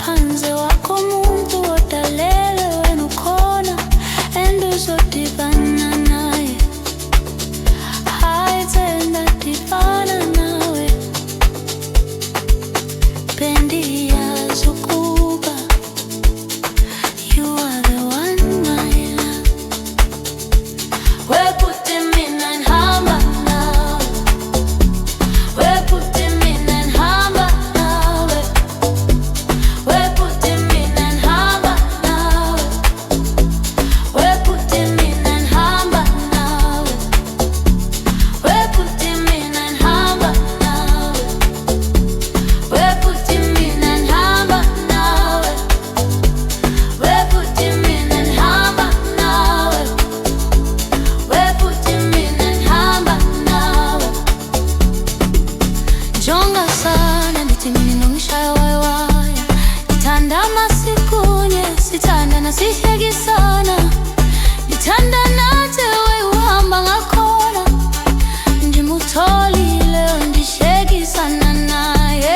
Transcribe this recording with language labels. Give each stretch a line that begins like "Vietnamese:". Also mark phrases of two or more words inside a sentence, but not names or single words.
Xhosa: abapanze wako muntu odalelwe wena ukhona and uzodibana naye. Ayithanda dibana nawe, bendiyazi ukuba
English: you are the one my love.
Zulu: Wekuthi mina ngihamba nawe, wekuthi mina ngihamba nawe, wekuthi mina ngihamba nawe, wekuthi mina ngihamba nawe, wekuthi mina ngihamba nawe, wekuthi mina ngihamba nawe, wekuthi mina ngihamba nawe, wekuthi mina ngihamba nawe. Jonga sana nithi mina ngishaya waya, ngithanda masikunye, sithanda nasihlekisana, ngithanda nathi uhamba ngakhona, ngimutholile ngihlekisana naye.